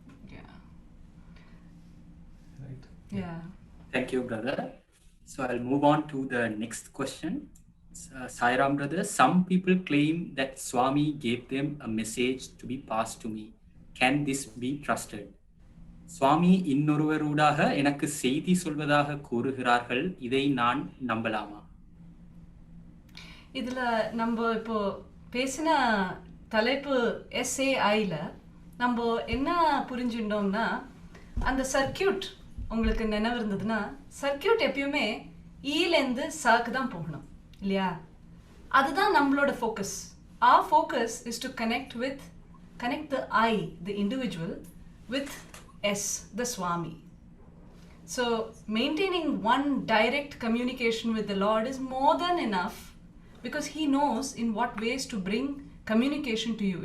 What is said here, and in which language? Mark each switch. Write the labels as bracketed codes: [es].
[en] Yeah. Right? Yeah. Thank you, brother. So I'll move on to the next question. Sai Ram brother, some people claim that Swami gave them a message to be passed to me. Can this be trusted? [ta] சுவாமி இன்னொருவரூடாக எனக்கு செய்தி சொல்வதாக கூறுகிறார்கள். இதை நான் நம்பலாமா? இதுல நம்ம இப்போ பேசின தலைப்பு SAIல நம்ம என்ன புரிஞ்சுட்டோம்னா, அந்த சர்க்கியூட் உங்களுக்கு நினைவு இருந்ததுன்னா, சர்க்கியூட் எப்பயுமே ஈலேருந்து சாக்கு தான் போகணும் இல்லையா? அதுதான் நம்மளோட focus. [en] Our focus is to connect the I, the individual, with S, the Swami. So maintaining one direct communication with the Lord is more than enough, because he knows in what ways to bring communication to you.